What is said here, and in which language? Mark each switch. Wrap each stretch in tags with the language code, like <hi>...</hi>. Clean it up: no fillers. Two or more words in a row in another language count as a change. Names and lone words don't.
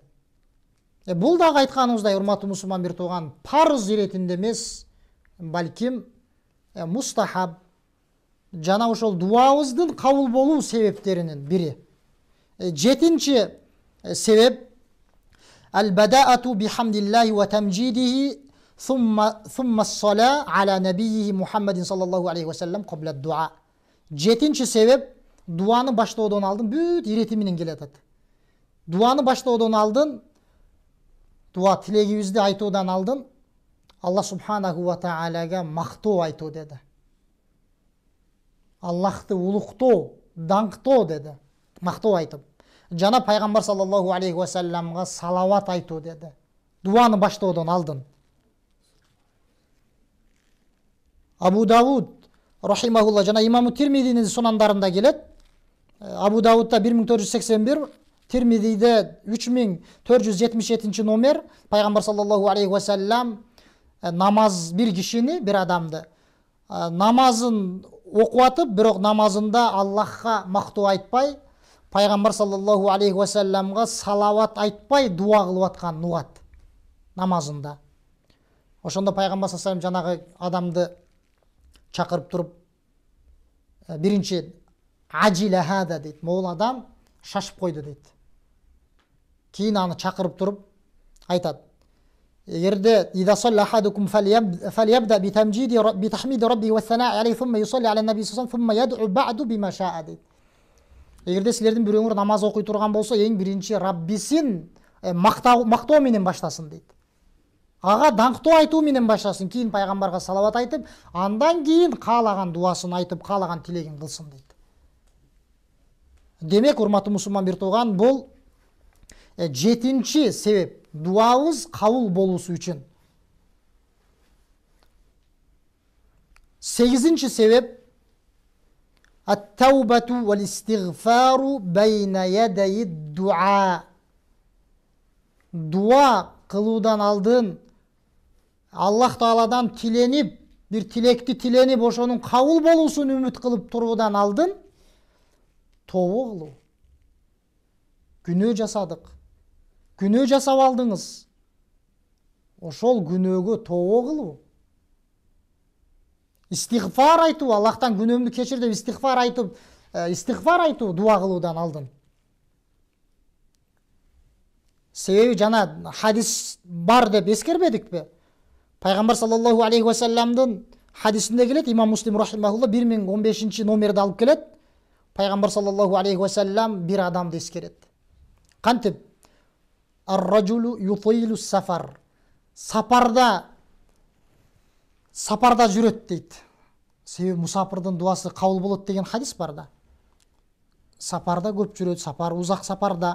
<ky>Бул дагы айтканыбыздай, урматтуу мусулман бир тууган, парыз иретинде эмес, балким мустахаб жана ошол дуабыздын кабыл болуу себептеринин бири. 7-чи себеп</ky> <ar>البداءة بحمد الله وتمجيده ثم الصلاة على نبيه محمد صلى الله عليه وسلم قبل الدعاء.</ar> <ky>7-чи себеп дуаны баштоодон алдын бүт ирети менен келет. Дуаны баштоодон алдын, дуа тилегибизди айтуудан алдын</ky> <ar>الله سبحانه وتعالى</ar> <ky>мактоо айтуу деди. Аллахты улуктоо, даңктоо деди. Мактоо айтып. Жана Пайгамбар</ky> <ar>صلى الله عليه وسلم</ar> <ky>салават айтуу деди. Дуаны баштоодон алдын. Абу Давуд рахимахулла жана имам Тирмидинин сунандарында келет. Абу Давудда 1481, Тирмидиде 3477 номер. Пайгамбар</ky> <ar>صلى الله عليه وسلم</ar> <ky>намаз бир кишини, бир адамды намазын окуп атып, бирок намазында Аллахка мактоо айтпай, Пайгамбар</ky> <ar>صلى الله عليه وسلم</ar> <ky>салават айтпай дуа кылып аткан угат намазында. Ошондо Пайгамбар</ky> <ar>صلى الله عليه وسلم</ar> <ky>жанагы адамды чакырып туруп, биринчи</ky> <ar>عجل هذا</ar> <ky>дейт, могул адам шашып койду дейт. Кийин аны чакырып туруп айтат: эгерде</ky> <ar>إذا صلى أحدكم فليبدأ بتحميد ربه والثناء عليه ثم يصلي على النبي صلى الله ثم يدعو بعد بما شاء дейт.</ar> <ky>Эгерде силердин бирөөңөр намаз окуй турган болсо, эң биринчи Раббисин мактоо менен баштасын дейт. Ага даңктоо айтуу менен баштасын, кийин пайгамбарга салават айтып, андан кийин каалаган дуасын айтып, каалаган тилегин кылсын дейт. Демек, урматтуу мусулман бир тууган, бул 7-чи себеп, дуабыз кабыл болуусу үчүн. 8-чи себеп</ky> <ar>التوبة والاستغفار بين يدي الدعاء.</ar> <ky>Дуа кылуудан алдын Аллах Тааладан тиленип, бир тилекти тиленип, ошонун кабыл болуусун үмүт кылып туруудан алдын тообо кылуу. Күнөө жасадык. Күнөө жасап алдыңыз. Ошол күнөөгө тообо кылуу. Истигфар айтуу, Аллахтан күнөөмдү кечир деп истигфар айтуу дуа кылуудан алдын. Себеби жана хадис бар деп эскербедикпи? Пайгамбар</ky> <ar>صلى الله عليه وسلم</ar> <ky>хадисинде келет, имам Муслим рахимахулла 1015 номерди алып келет. Пайгамбар</ky> <ar>صلى الله عليه وسلم</ar> <ky>бир адамды эскерет. Кантип?</ky> <ar>الرجل يطيل السفر.</ar> <ky>Сапарда жүрөт дейт. Себеби мусафирдин дуасы кабыл болот деген хадис бар да. Сапарда көп жүрөт, узак сапарда.</ky>